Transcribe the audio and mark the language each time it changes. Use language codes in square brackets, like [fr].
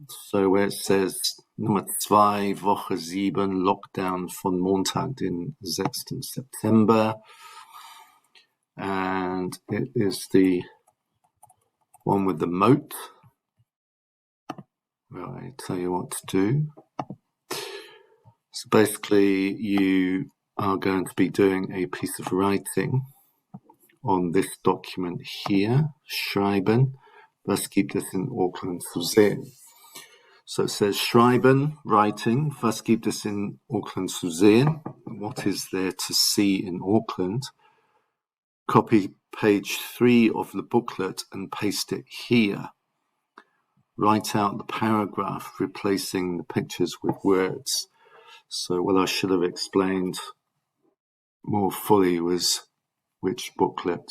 [en] So where it says [de] Nummer 2, Woche 7, Lockdown von Montag, den 6. September. [en] And it is the one with the moat. Well, I tell you what to do. So basically, you are going to be doing a piece of writing on this document here, Schreiben. [de] Was gibt es in Auckland zu sehen? [en] So it says Schreiben, writing. [de] Was gibt es in Auckland zu sehen? [en] What is there to see in Auckland? Copy page 3 of the booklet and paste it here. Write out the paragraph, replacing the pictures with words. So what I should have explained more fully was which booklet.